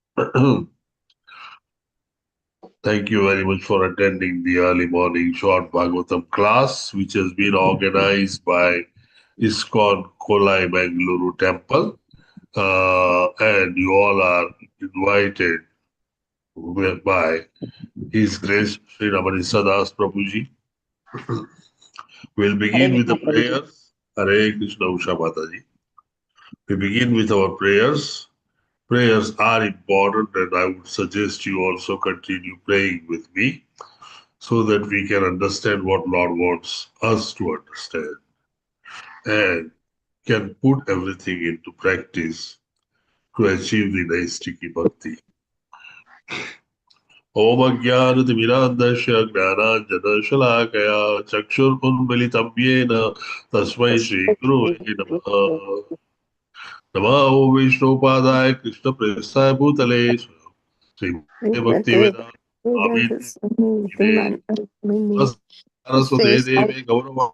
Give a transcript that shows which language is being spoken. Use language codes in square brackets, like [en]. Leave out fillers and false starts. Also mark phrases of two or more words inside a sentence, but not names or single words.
[en] Thank you very much for attending the early morning short Bhagavatam class, which has been organized by ISKCON Kulai Mangaluru Temple. And you all are invited by His Grace Sri Ramani Sadas Prabhuji. We'll [hi] हरे [en] begin with the [hi] कृष्ण प्रभु जी. [en] prayers. [hi] हरे कृष्ण [en] Usha Mataji. We begin with our prayers. Prayers are important, and I would suggest you also continue praying with me, so that we can understand what Lord wants us to understand and can put everything into practice to achieve the [sa] नैष्ठिकी भक्ति. ॐ अज्ञानतिमिरान्धस्य ज्ञानाञ्जन चक्षुरुन्मीलितं येन तस्मै श्री गुरु नमः. नमो विष्णुपादाय कृष्ण प्रेष्ठाय भूतले श्री भक्ति वेदान्त स्वामी निमे सरस्वते देवे गौरव